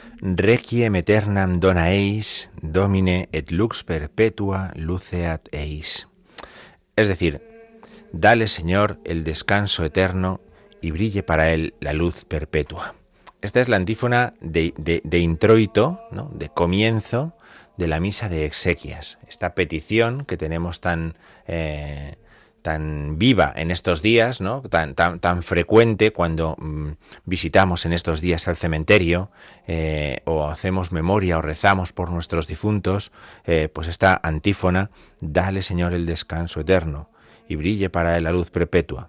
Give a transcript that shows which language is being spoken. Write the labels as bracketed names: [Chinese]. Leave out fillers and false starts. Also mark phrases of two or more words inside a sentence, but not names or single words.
[Latin] requiem aeternam dona eis, Domine et lux perpetua luceat eis. [Spanish] Es decir, dale, Señor, el descanso eterno y brille para él la luz perpetua. Esta es la antífona de introito, ¿no?, de comienzo de la misa de exequias. Esta petición que tenemos tan viva en estos días, ¿no?, tan frecuente cuando visitamos en estos días al cementerio, o hacemos memoria o rezamos por nuestros difuntos, pues esta antífona, dale, Señor, el descanso eterno y brille para él la luz perpetua.